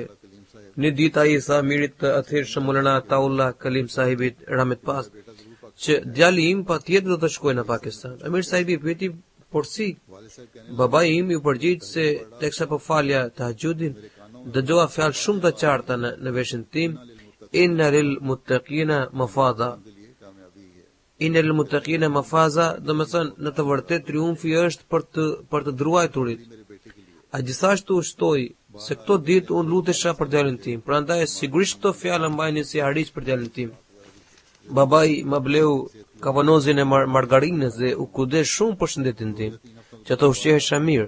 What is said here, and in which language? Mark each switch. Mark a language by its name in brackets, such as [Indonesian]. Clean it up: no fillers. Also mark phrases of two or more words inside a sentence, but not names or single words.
[Albanian] Një ditë ai tha mirit të atëhershëm Maulana Ataullah Kalim Sahibit Rahmet Pas, që djali im patjetër do të shkojë në Pakistan. Amir Sahibi pyeti, por si? Babai im ju përgjigj se teksa po falja tahajjudin, dëgjova fjalë shumë të qarta në veshin tim, [Arabic] إن للمتقين مفازا. إن للمتقين مفازا, [Albanian] do të thënë në të vërtetë triumfi është për të druajturit. A gjithashtu shtoi se këto ditë unë lutesha për djalin tim, prandaj sigurisht këto fjalë mbajnë si hariç për djalin tim. Babai më bleu kavanozin e margarinës dhe u kudes shumë për shëndetin tim, që të ushqehesha mirë.